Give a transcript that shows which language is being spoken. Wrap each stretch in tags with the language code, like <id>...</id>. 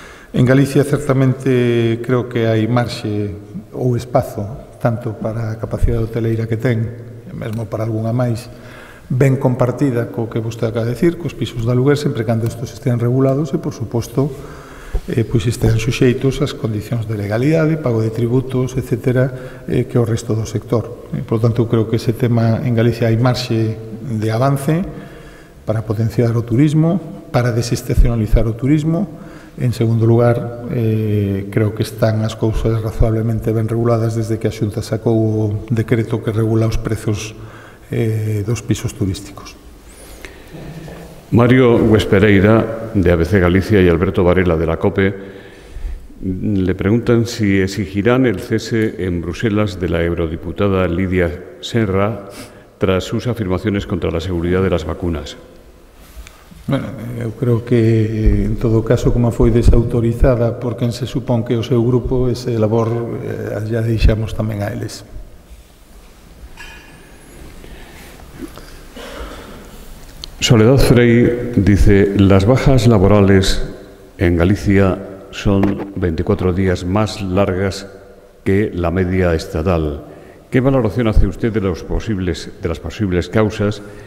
<gl>En Galicia, certamente, creo que hai marxe ou espazo, tanto para a capacidade hoteleira que ten, e mesmo para algunha máis, ben compartida co que vostede acaba de decir, cos pisos de aluguer, sempre cando estos estén regulados e, por suposto, pois estén suxeitos ás condicións de legalidade, pago de tributos, etc., que o resto do sector.</gl> <es>Por lo tanto,</es> <gl>eu creo que ese tema en Galicia hai marxe de avance para potenciar o turismo, para desestacionalizar o turismo. En segundo lugar, creo que están as cousas razonablemente ben reguladas desde que a Xunta sacou o decreto que regula os prezos dos pisos turísticos.</gl> <es>Mario Huespereira, de ABC Galicia, y Alberto Varela, de la COPE, le preguntan si exigirán el cese en Bruselas de la eurodiputada Lidia Serra tras sus afirmaciones contra la seguridad de las vacunas.</es> <gl>Bueno, eu creo que, en todo caso, como foi desautorizada por quen se supón que o seu grupo, ese labor ya deixamos tamén a eles.</gl> <es>Soledad Frey dice, las bajas laborales en Galicia son 24 días más largas que la media estatal. ¿Qué valoración hace usted de las posibles causas?</es>